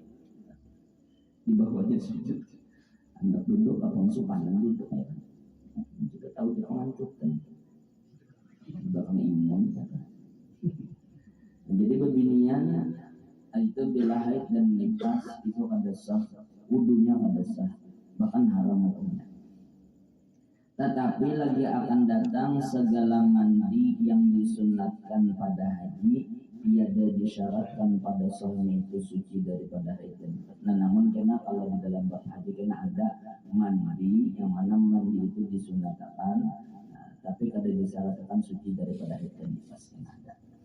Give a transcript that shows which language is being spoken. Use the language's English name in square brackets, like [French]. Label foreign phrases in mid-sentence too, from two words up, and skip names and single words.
[Indonesian] Di bawahnya sujud hendak duduk apa supanan duduk ya kan. Sudah tahu dia ngantuk kan di belakang imam ya kan. [Banjar] Jadi bebinian itu bila haid dan nifas itu kada sah, wudunya kada sah, bahkan haram hukumnya. [Malay] Tetapi lagi akan datang segala mandi yang disunatkan pada haji tiada disyaratkan pada sahnya itu suci daripada haid dan nifas. [Banjar] Nah namun kena kalau di dalam bab haji kena ada mandi yang mana mandi itu disunatkan, tapi kada disyaratkan suci daripada haid dan nifas yang ada.